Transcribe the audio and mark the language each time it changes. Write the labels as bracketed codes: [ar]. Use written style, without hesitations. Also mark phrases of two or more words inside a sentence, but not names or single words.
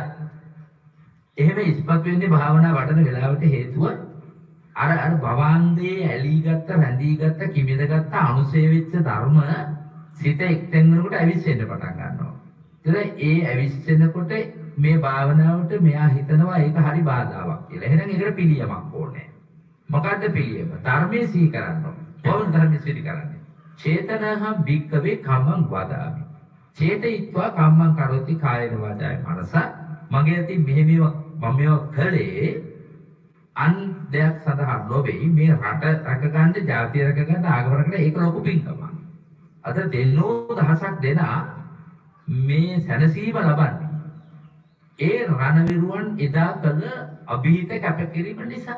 [si] එහෙම ඉස්පත් වෙන්නේ භාවනා වඩන වෙලාවට හේතුව අර භවන්දේ ඇලී ගත්ත, රැඳී ගත්ත, කිමිද ගත්ත අනුසය වෙච්ච ධර්ම සිත එක්තෙන් වෙනකොට ඇවිස්සෙන්න පටන් ගන්නවා. ඒ ඇවිස්සෙනකොට මේ භාවනාවට මෙයා හිතනවා ඒක හරි බාධාවක් කියලා. එහෙනම් ඒකට පිළියමක් ඕනේ. මොකද්ද පිළියම? ධර්මයේ සිහි කරන්න ඕනේ. කොහොමද ධර්මයේ සිහි කරන්නේ? [pi] චේතනහම් භික්කවේ කම්මං වදාමි. චේතයිත්වා කම්මං කරොති කායන වාචාය මනස. [si] මගේ අතින් මම මේවා කළේ අන් දෙයක් සඳහා නොවේ මේ රට රැකගන්න ජාතිය රැකගන්න ආගම රැකගන්න ඒක ලොකු පින්කමක්. අද දෙන්නෝ දහසක් දෙනා මේ සැනසීම ලබන්නේ ඒ රණවිරුවන් එදා කළ අභීත කැපකිරීම නිසා.